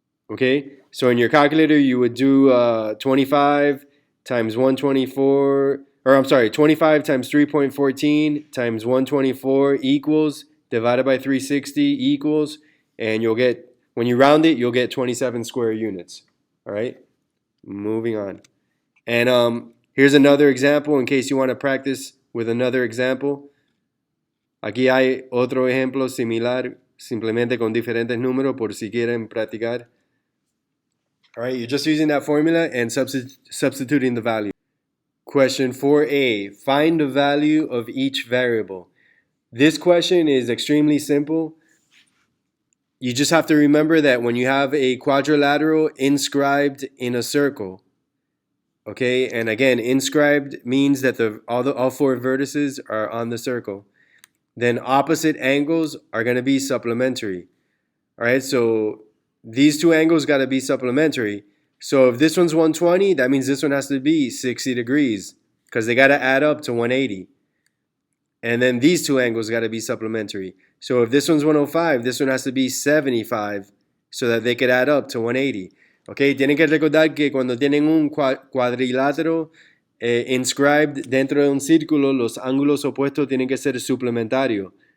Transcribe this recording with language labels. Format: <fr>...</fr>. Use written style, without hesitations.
<en>Okay, so in your calculator you would do 25 times 124, or I'm sorry, 25 times 3.14 times 124 equals, divided by 360 equals, and you'll get, when you round it, you'll get 27 square units. All right, moving on. And here's another example in case you want to practice with another example.</en> <es>Aquí hay otro ejemplo similar, simplemente con diferentes números por si quieren practicar.</es> <en>All right, you're just using that formula and substituting the value. Question 4A, find the value of each variable. This question is extremely simple. You just have to remember that when you have a quadrilateral inscribed in a circle, Okay, and again, inscribed means that all four vertices are on the circle. Then opposite angles are going to be supplementary. All right, so these two angles got to be supplementary. So if this one's 120, that means this one has to be 60 degrees because they got to add up to 180. And then these two angles got to be supplementary. So if this one's 105, this one has to be 75 so that they could add up to 180.</en> <es>Okay, tienen que recordar que cuando tienen un cuadrilátero inscribed dentro de un círculo, los ángulos opuestos tienen que ser suplementarios.</es>